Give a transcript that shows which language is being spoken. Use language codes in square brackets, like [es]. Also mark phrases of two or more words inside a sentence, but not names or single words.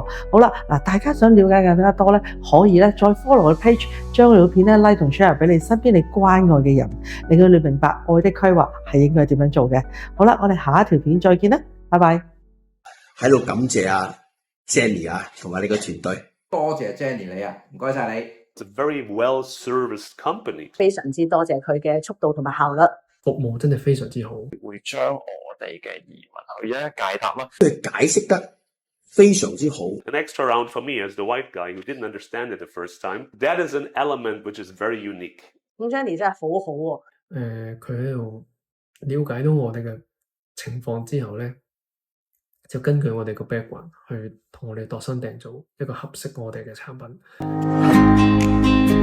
[yue] 好啦，嗱，大家想了解更加多咧，可以咧再 follow 我嘅 page，將我條片咧 like 同 share 俾你身邊你關愛嘅人，令到你明白愛的規劃係應該點樣做嘅。好啦，我哋下一條片再見啦，拜拜。喺度感謝啊 Jenny 啊，同埋你個團隊。多謝 Jenny 你啊，唔該晒你。 [en] It's a very well-serviced company。 [yue] 非常之多謝佢嘅速度同埋效率，服務真係非常之好。會將我哋嘅疑問去一解答啦，佢解釋得非常之好。 [en] An extra round for me as the white guy who didn't understand it the first time. That is an element which is very unique. [yue] 咁 Jenny 真係好好喎。佢喺度了解到我哋嘅情況之後咧，就根據我哋個 background 去同我哋度身訂造一個合適我哋嘅產品。